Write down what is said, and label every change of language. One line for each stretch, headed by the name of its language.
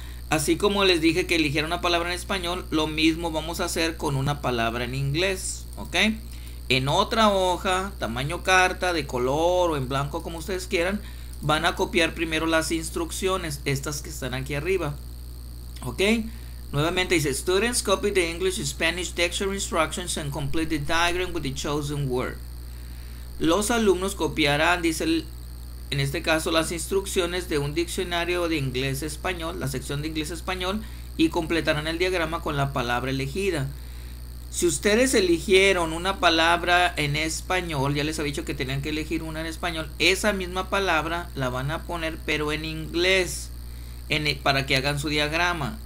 Spanish: Así como les dije que eligiera una palabra en español, lo mismo vamos a hacer con una palabra en inglés, ¿ok? En otra hoja, tamaño carta, de color o en blanco como ustedes quieran, van a copiar primero las instrucciones, estas que están aquí arriba, ¿ok? Nuevamente dice,
English: students copy the English and Spanish dictionary instructions and complete the diagram with the chosen word.
Spanish: Los alumnos copiarán, dice en este caso, las instrucciones de un diccionario de inglés-español, la sección de inglés-español, y completarán el diagrama con la palabra elegida. Si ustedes eligieron una palabra en español, ya les había dicho que tenían que elegir una en español, esa misma palabra la van a poner pero en inglés para que hagan su diagrama.